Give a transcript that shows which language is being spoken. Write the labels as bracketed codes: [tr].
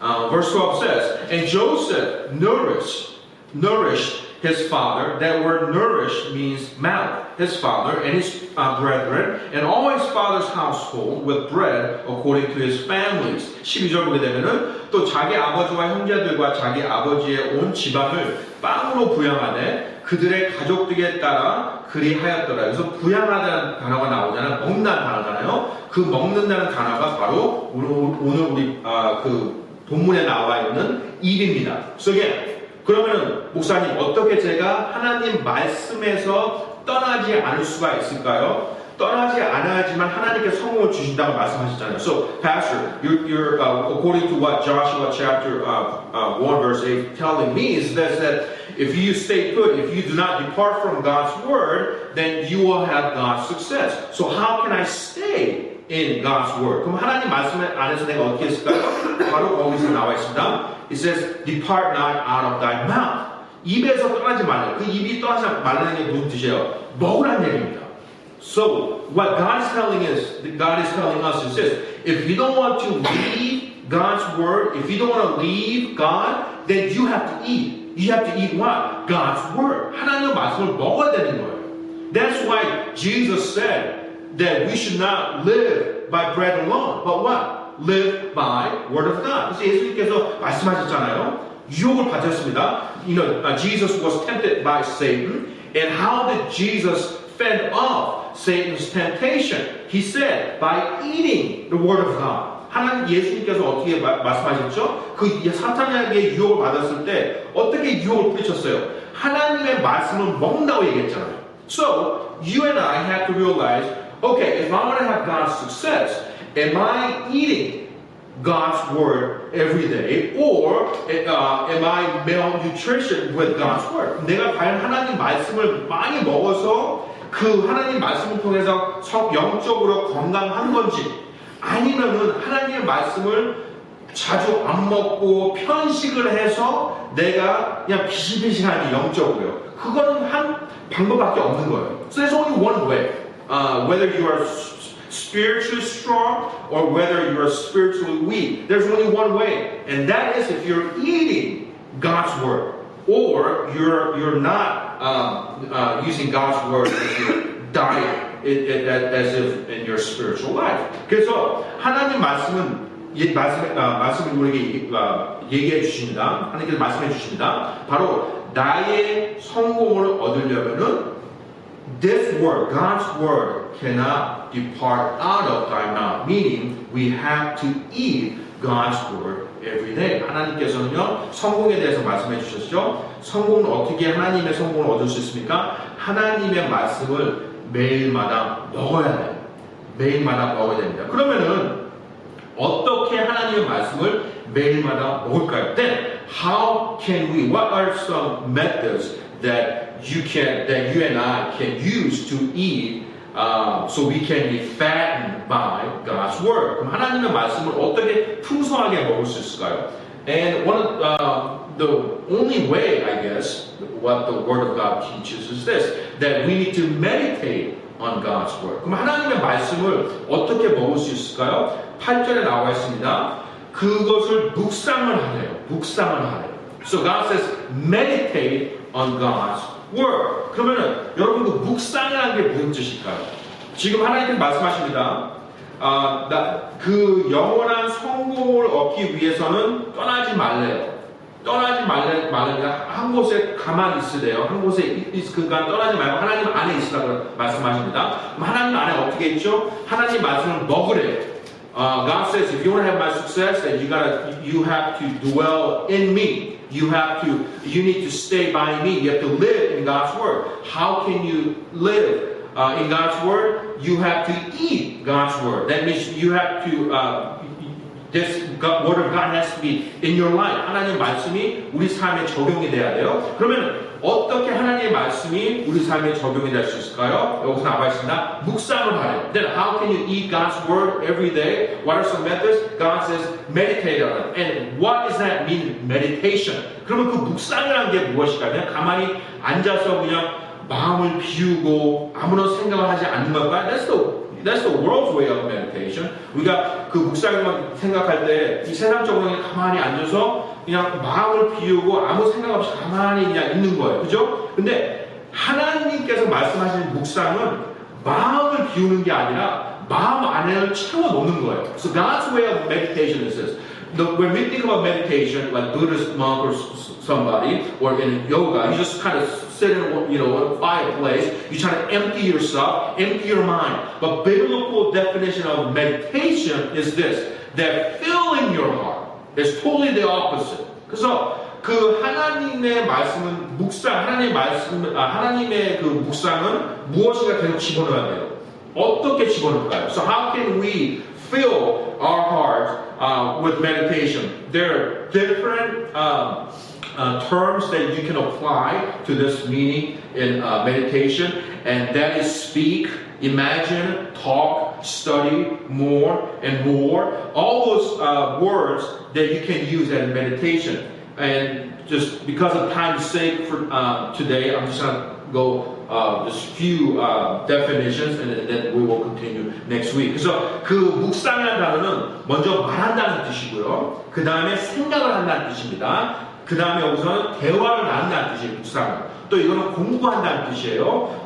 [en] Verse 12 says, and Joseph nourished his father. That word nourish means mouth. His father and his brethren and all his father's household with bread according to his families. [ko] 12절 보게 되면은 또 자기 아버지와 형제들과 자기 아버지의 온 집안을 빵으로 부양하되 그들의 가족들에 따라 그리하였더라. 그래서 부양하다는 단어가 나오잖아요. 먹는다는 단어잖아요. 그 먹는다는 단어가 바로 오늘 우리 본문에 나와 있는 입입니다. [en] So again, [ko] 그러면은 목사님 어떻게 제가 하나님 말씀에서 떠나지 않을 수가 있을까요? 떠나지 않아야지만 하나님께 성공을 주신다고 말씀하셨잖아요. [en] So, Pastor, you're according to what Joshua chapter 1 verse 8 telling me is that if you stay put, if you do not depart from God's word, then you will have God's success. So how can I stay in God's word? [ko] 그럼 하나님 말씀 안에서 내가 어떻게 했을까요? 바로 거기서 나와 있습니다. [en] It says, depart not out of thy mouth. [ko] 입에서 떠나지 말라. 그 입이 떠나지 말라는 게 무슨 뜻이에요? 먹으라는 얘기입니다. [en] So what God is telling us is this: if you don't want to leave God's word, if you don't want to leave God, then you have to eat. You have to eat what? God's word. [ko] 하나님의 말씀을 먹어야 되는 거예요. [en] That's why Jesus said that we should not live by bread alone, but what? Live by word of God. [ko] 그래서 예수님께서 말씀하셨잖아요. 유혹을 받았습니다. [en] Jesus was tempted by Satan, and how did Jesus fend off Satan's temptation? He said, by eating the word of God. [ko] 하나님 예수님께서 어떻게 말씀하셨죠? 그 사탄에게 유혹을 받았을 때 어떻게 유혹을 뿌리쳤어요? 하나님의 말씀을 먹는다고 얘기했잖아요. [en] So, you and I have to realize, okay, if I want to have God's success, am I eating God's word every day, or am I malnutrition with God's word? [ko] 내가 과연 하나님 말씀을 많이 먹어서 그 하나님 말씀을 통해서 영적으로 건강한 건지, 아니면은 하나님의 말씀을 자주 안 먹고 편식을 해서 내가 그냥 비실비실하니 영적으로요. 그거는 한 방법밖에 없는 거예요. [en] So there's only one way. Whether you are spiritually strong or whether you are spiritually weak, there's only one way, and that is if you're eating God's word or you're not using God's word as your diet, as if in your spiritual life. [ko] 그래서 하나님 말씀을 우리에게 얘기해 주십니다. 하나님께서 말씀해 주십니다. 바로 나의 성공을 얻으려면은 [en] this word, God's word, cannot depart out of thy mouth. Meaning, we have to eat God's word every day. [ko] 하나님께서는요, 성공에 대해서 말씀해 주셨죠. 성공은 어떻게 하나님의 성공을 얻을 수 있습니까? 하나님의 말씀을 매일마다 먹어야 돼요. 매일마다 먹어야 됩니다. 그러면은 어떻게 하나님의 말씀을 매일마다 먹을까요? [en] Then, how can we? What are some methods that you and I can use to eat, so we can be fattened by God's word? [ko] 그럼 하나님의 말씀을 어떻게 풍성하게 먹을 수 있을까요? [en] And one of the only way, I guess, what the Word of God teaches is this: that we need to meditate on God's word. [ko] 그럼 하나님의 말씀을 어떻게 먹을 수 있을까요? 8절에 나와 있습니다. 그것을 묵상을 하래요. 묵상을 하래요. [en] So God says, meditate on God's word. [ko] 그러면은 여러분 그 묵상이라는 게 무슨 뜻일까요? 지금 하나님께서 말씀하십니다. 그 영원한 성공을 얻기 위해서는 떠나지 말래요. 떠나지 말래요. 한 곳에 가만히 있으래요. 한 곳에 그러니까 떠나지 말고 하나님 안에 있으라고 말씀하십니다. 그럼 하나님 안에 어떻게 있죠? 하나님 말씀을 먹으래요. [en] God says, if you want to have my success, then you have to dwell in me. You need to stay by me. You have to live in God's word. How can you live in God's word? You have to eat God's word. That means you have to, this word of God has to be in your life. [ko] 하나님의 말씀이 우리 삶에 적용이 돼야 돼요. 그러면 어떻게 하나님의 말씀이 우리 삶에 적용이 될 수 있을까요? 여기서 나와 있습니다. 묵상을 하래요. [en] Then how can you eat God's word every day? What are some methods? God says meditate on it. And what does that mean? Meditation. [ko] 그러면 그 묵상이라는 게 무엇일까요? 그냥 가만히 앉아서 그냥 마음을 비우고 아무런 생각을 하지 않는 걸까요? [en] That's the world's way of meditation. [ko] 우리가 그 묵상만 생각할 때 이 세상적으로 그냥 가만히 앉아서 그냥 마음을 비우고 아무 생각 없이 가만히 그냥 있는 거예요. 그죠? 근데 하나님께서 말씀하시는 묵상은 마음을 비우는 게 아니라 마음 안에를 채워놓는 거예요. [en] So God's way of meditation is this. When we think about meditation, like Buddhist monk or somebody, or in yoga, you just kind of sit in a quiet place. You try to empty yourself, empty your mind. But biblical definition of meditation is this: that filling your heart is totally the opposite. [ko] 그래서 그 하나님의 말씀은 하나님의 그 묵상은 무엇인가 계속 집어넣어야 돼요. 어떻게 집어넣을까요? [en] So how can we fill our hearts with meditation? There are different terms that you can apply to this meaning in meditation, and that is speak, imagine, talk, study, more and more. All those words that you can use in meditation. And just because of time's sake for today, I'm just going to go just few definitions, and then we will continue next week. [ko] 그래서 그 묵상이라는 단어는 먼저 말한다는 뜻이고요. 그 다음에 생각을 한다는 뜻입니다. 그 다음에 여기서는 대화를 나눈다는 뜻이에요. 묵상은. 또 이거는 공부한다는 뜻이에요.